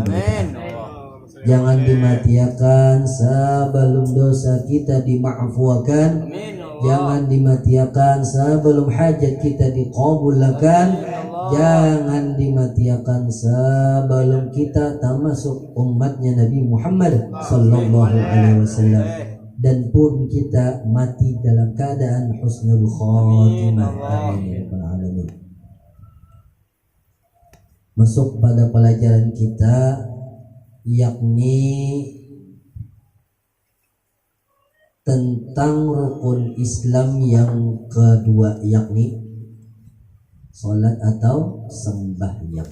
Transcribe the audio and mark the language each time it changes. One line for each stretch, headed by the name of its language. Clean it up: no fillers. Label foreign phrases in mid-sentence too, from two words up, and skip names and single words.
Indonesian: Jangan dimatiakan sebelum dosa kita dimaafkan. Jangan dimatiakan sebelum hajat kita diqabulkan. Jangan dimatiakan sebelum kita termasuk umatnya Nabi Muhammad
Arabic: صلى الله عليه وسلم.
Indonesian: Dan pun kita mati dalam keadaan
Arabic: حسن الخاتمة. آمين يا رب العالمين.
Indonesian: Masuk pada pelajaran kita, yakni tentang rukun Islam yang kedua, yakni salat atau sembahyang.